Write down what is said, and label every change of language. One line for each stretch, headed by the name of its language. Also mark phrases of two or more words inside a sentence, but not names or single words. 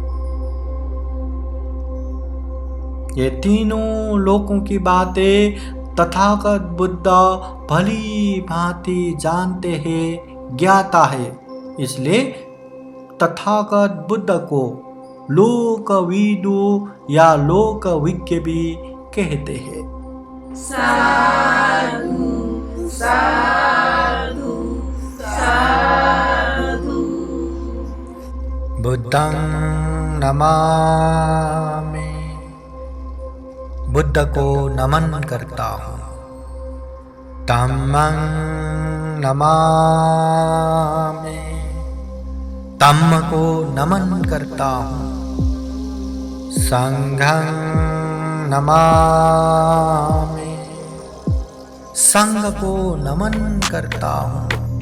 Hindi: ये तीनों लोकों की बातें तथागत बुद्ध भली भांति जानते हैं, ज्ञाता है, इसलिए तथागत बुद्ध को लोकविदु या लोकविज्ञ भी कहते हैं।
Pali: साधु साधु साधु। बुद्धं नमामि।
Hindi: बुद्ध को नमन करता हूँ।
Pali: धम्मं नमामि।
Hindi: धम्म को नमन करता हूँ।
Pali: संघं नमामि।
Hindi: संघ को नमन करता हूँ।